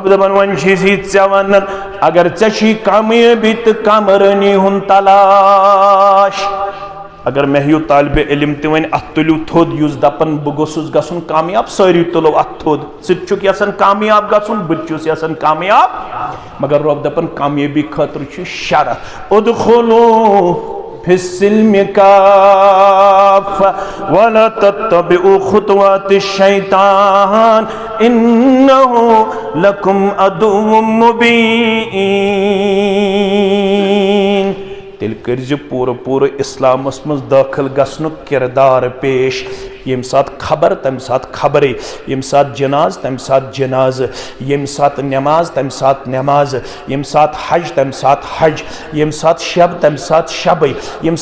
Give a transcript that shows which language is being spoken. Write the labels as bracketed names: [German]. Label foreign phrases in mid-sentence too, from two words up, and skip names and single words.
[Kashmiri] دپن وۄنۍ چھُسی ژےٚ ونان اگر ژےٚ چھی کامیٲبی تہٕ کامرٲنی ہُنٛد تلاش اگر مےٚ ہیوٗ طالبِ علم تہِ وۄنۍ اتھ تُلِو تھوٚد یُس دپان بہٕ گوٚژھُس گژھُن کامیاب سٲری تُلو اتھ تھوٚد ژٕ تہِ چھُکھ یژھان کامیاب گژھُن بہٕ تہِ چھُس یژھان کامیاب مگر رب دپان کامیٲبی خٲطرٕ چھُ شرط [Arabic] ادخلوا فی السلم کافہ ولا تتبعوا خطوات الشیطان انہ لکم عدو [Kashmiri] مبین تیل کرزِ پورٕ پورٕ اسلامس منٛز دٲخل گژھنُک کردار پیش ییٚمہِ ساتہٕ خبر تمہِ ساتہٕ خبرے ییٚمہِ ساتہٕ جناز تمہِ ساتہٕ جنازٕ ییٚمہِ ساتہٕ نماز تمہِ ساتہٕ نماز ییٚمہِ ساتہٕ حج تمہِ ساتہٕ حج ییٚمہِ ساتہٕ شب تمہِ ساتہٕ شبے ییٚمہِ